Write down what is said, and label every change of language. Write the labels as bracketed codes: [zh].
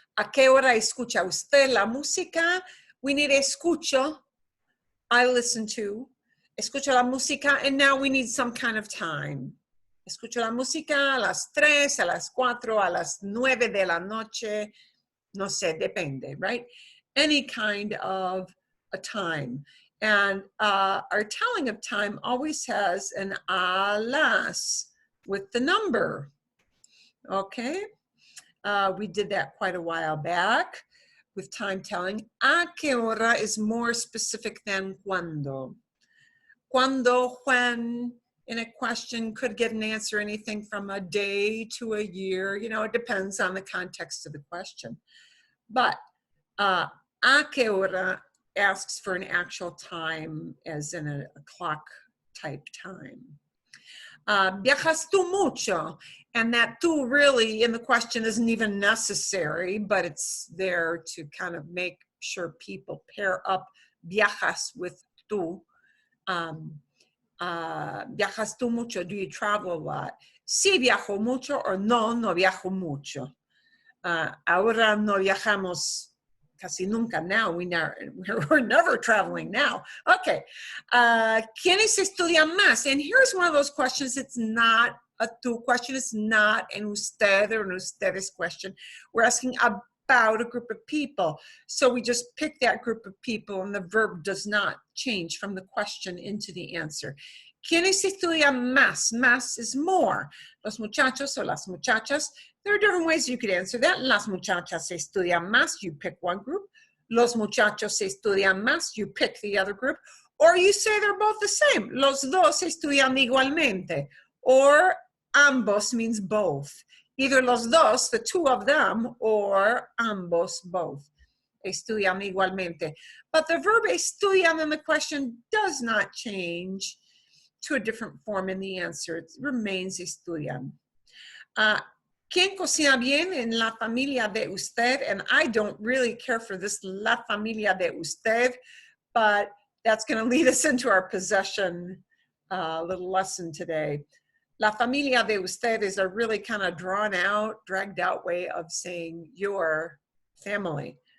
[es] ¿A qué hora escucha usted la música? [en] We need escucho, I listen to. [es] Escucho la música, [en] and now we need some kind of time. [es] Escucho la música a las 3, a las 4, a las 9 de la noche. No sé, depende, [en] right? Any kind of a time. And our telling of time always has an a las with the number. Okay? We did that quite a while back with time telling. [es] A qué hora [en] is more specific than cuando. Cuando, when, in a question could get an answer anything from a day to a year. You know, it depends on the context of the question. But [es] a qué hora [en] asks for an actual time, as in a clock type time. [es] Viajas tú mucho? [en] And that tú really in the question isn't even necessary, but it's there to kind of make sure people pair up viajas with tú. [es] Viajas tú mucho? [en] Do you travel a lot? [es] Sí viajo mucho, or no viajo mucho. Ahora no viajamos casi nunca. [en] Now we're never traveling now. Okay. [es] ¿Quiénes estudian más? [en] And here's one of those questions. It's not a tú question. It's not an usted or an ustedes question. We're asking about a group of people. So we just pick that group of people and the verb does not change from the question into the answer. [es] ¿Quiénes estudian más? [en] Más is more. [es] Los muchachos or las muchachas. [en] There are different ways you could answer that. [es] Las muchachas estudian más. [en] You pick one group. [es] Los muchachos estudian más. [en] You pick the other group. Or you say they're both the same. [es] Los dos estudian igualmente. [en] Or ambos means both. Either [es] los dos, [en] the two of them, or ambos, both. [es] Estudian igualmente. [en] But the verb estudian in the question does not change to a different form in the answer. It remains estudian. [es] ¿Quién cocina bien en la familia de usted? [en] And I don't really care for this [es] la familia de usted, [en] but that's going to lead us into our possession little lesson today. [es] La familia de usted [en] is a really kind of drawn out, dragged out way of saying your family.